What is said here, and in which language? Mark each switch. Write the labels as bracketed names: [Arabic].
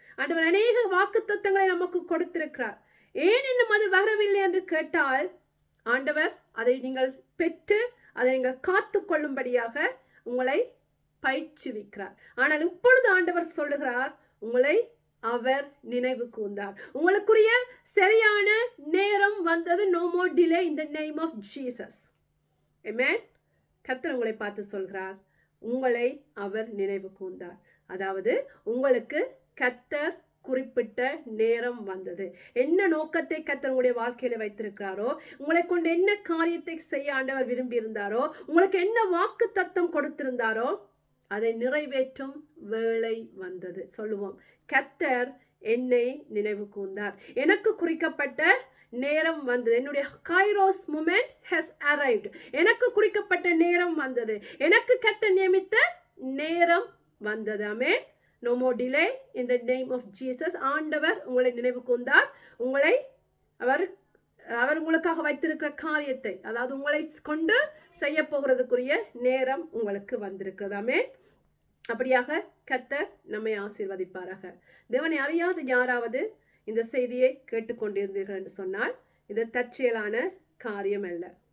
[Tamil] ஆண்டவர் அநேக வாக்குத்தத்தங்களை நமக்கு கொடுத்திருக்கிறார். ஏன் இன்னும் அது வரவில்லை என்று கேட்டால், ஆண்டவர் அதை நீங்கள் பெற்று அதை நீங்கள் காத்து கொள்ளும்படியாக உங்களை பயிற்சிவிக்கிறார். ஆனால் இப்பொழுது ஆண்டவர் சொல்லுகிறார், உங்களை அவர் நினைவு கூர்ந்தார். உங்களுக்குரிய சரியான நேரம் வந்தது. [English] No more delay in the name of Jesus. Amen. [Tamil] கர்த்தர் உங்களை பார்த்து சொல்கிறார், உங்களை அவர் நினைவு கூர்ந்தார். அதாவது உங்களுக்கு கர்த்தர் குறிப்பிட்ட நேரம் வந்தது. என்ன நோக்கத்தை கர்த்தர் உங்களுடைய வாழ்க்கையில வைத்திருக்கிறாரோ, உங்களை கொண்டு என்ன காரியத்தை செய்ய ஆண்டவர் விரும்பி இருந்தாரோ, உங்களுக்கு என்ன வாக்கு தத்தம் கொடுத்திருந்தாரோ அதை நிறைவேற்றும் வேளை வந்தது. சொல்லுவோம், கர்த்தர் என்னை நினைவு கூர்ந்தார், எனக்கு குறிக்கப்பட்ட நேரம் வந்தது. என்னுடைய [English] Kairos moment has arrived. [Tamil] எனக்கு குறிக்கப்பட்ட நேரம் வந்தது. எனக்கு கர்த்தர் நியமித்த நேரம் வந்தது. ஆமென். [English] No more delay in the name of Jesus. [Tamil] ஆண்டவர் உங்களை நினைவு கூர்ந்தார். உங்களை அவர் உங்களுக்காக வைத்திருக்கிற காரியத்தை, அதாவது உங்களை கொண்டு செய்ய போகிறதுக்குரிய நேரம் உங்களுக்கு வந்திருக்கிறது. ஆமென். அப்படியாக கர்த்தர் நம்மை ஆசீர்வதிப்பாராக. தேவனை அறியாத யாராவது இந்த செய்தியை கேட்டுக்கொண்டிருந்தீர்கள் என்று சொன்னால் இது தற்செயலான காரியம் அல்ல.